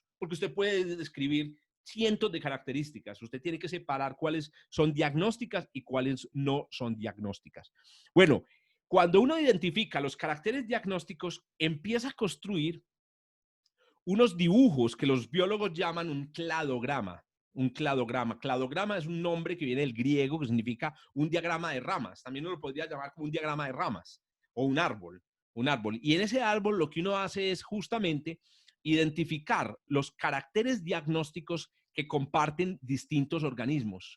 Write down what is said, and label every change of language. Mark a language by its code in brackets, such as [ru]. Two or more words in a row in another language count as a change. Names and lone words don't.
[es] Porque usted puede describir cientos de características. Usted tiene que separar cuáles son diagnósticas y cuáles no son diagnósticas. Bueno, cuando uno identifica los caracteres diagnósticos, empieza a construir unos dibujos que los biólogos llaman un cladograma. Un cladograma. Cladograma es un nombre que viene del griego que significa un diagrama de ramas. También uno lo podría llamar como un diagrama de ramas o un árbol. Un árbol. Y en ese árbol lo que uno hace es justamente identificar los caracteres diagnósticos que comparten distintos organismos.